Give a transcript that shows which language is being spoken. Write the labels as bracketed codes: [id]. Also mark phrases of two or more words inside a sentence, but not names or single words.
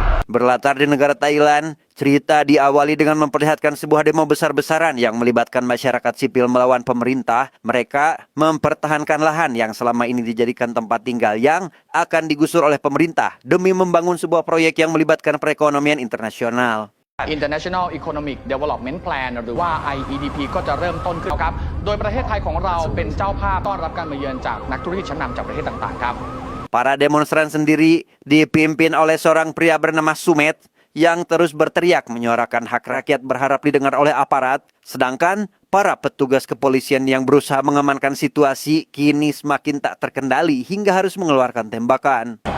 [id] Berlatar di negara Thailand, cerita diawali dengan memperlihatkan sebuah demo besar-besaran yang melibatkan masyarakat sipil melawan pemerintah. Mereka mempertahankan lahan yang selama ini dijadikan tempat tinggal yang akan digusur oleh pemerintah demi membangun sebuah proyek yang melibatkan perekonomian internasional. [en] International Economic Development Plan [th] หรือว่า IEDP ก็จะเริ่มต้นขึ้นครับโดยประเทศไทยของเราเป็นเจ้าภาพต้อนรับการมาเยือนจากนักธุรกิจชั้นนำจากประเทศต่างๆครับ [id] Para demonstran sendiri dipimpin oleh seorang pria bernama Sumet yang terus berteriak menyuarakan hak rakyat berharap didengar oleh aparat, sedangkan para petugas kepolisian yang berusaha mengamankan situasi kini semakin tak terkendali hingga harus mengeluarkan tembakan.